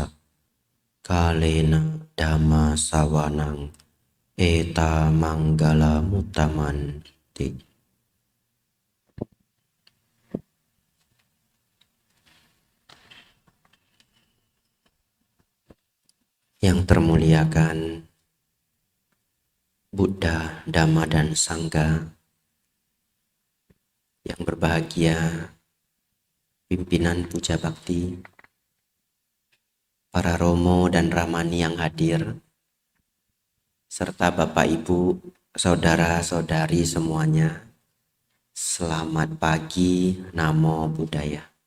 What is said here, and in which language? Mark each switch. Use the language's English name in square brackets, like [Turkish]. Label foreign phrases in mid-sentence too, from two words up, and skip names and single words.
[Pali] Kalena dhamma sawanang eta manggala mutamanti. [Indonesian] Yang termuliakan Buddha, Dhamma, dan Sangha, yang berbahagia pimpinan puja bakti, para romo dan ramani yang hadir, serta Bapak Ibu, saudara-saudari semuanya, selamat pagi, [Pali] Namo Buddhaya.